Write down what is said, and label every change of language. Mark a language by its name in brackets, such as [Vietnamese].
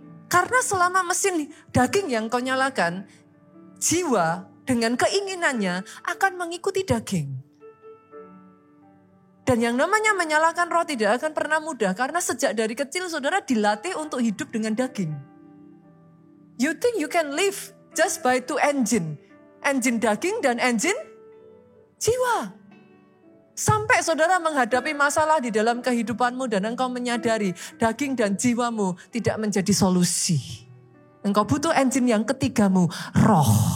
[Indonesian] Karena selama mesin daging yang kau nyalakan, jiwa dengan keinginannya akan mengikuti daging. Dan yang namanya menyalakan roh tidak akan pernah mudah. Karena sejak dari kecil saudara dilatih untuk hidup dengan daging. [English] You think you can live just by two engine. [Indonesian] Engine daging dan engine jiwa. Sampai saudara menghadapi masalah di dalam kehidupanmu dan engkau menyadari daging dan jiwamu tidak menjadi solusi. Engkau butuh engine yang ketigamu, roh.